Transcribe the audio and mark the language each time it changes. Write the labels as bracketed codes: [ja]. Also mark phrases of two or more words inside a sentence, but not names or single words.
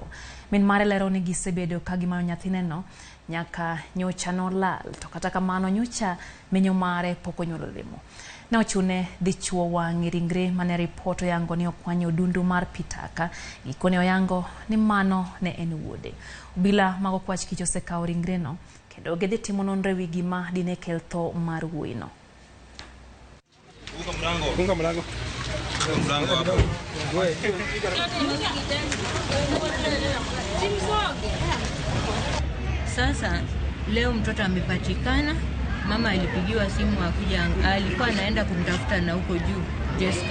[luo] Min mare lero ni gisebedo ka gimanyo nyathineno nyaka nyocha no lal to kata kamano nyocha menyo mare pok onyuolo lemo. Ne ochune dhi chuo wang' ringre mane ripot oyango ni okwanyo dundu mar Pitaka. Gikone oyango ni mano ne en wuode. Obila mag okwach kich osekawo ringre no kendo gidhi timo nonro ewi gima dine kel tho mar wuoyino. [sw] Funga mlango hapo. Sasa leo mtoto amepatikana. Mama alipigiwa simu akuja, alikuwa anaenda kumtafuta na huko juu Jessica.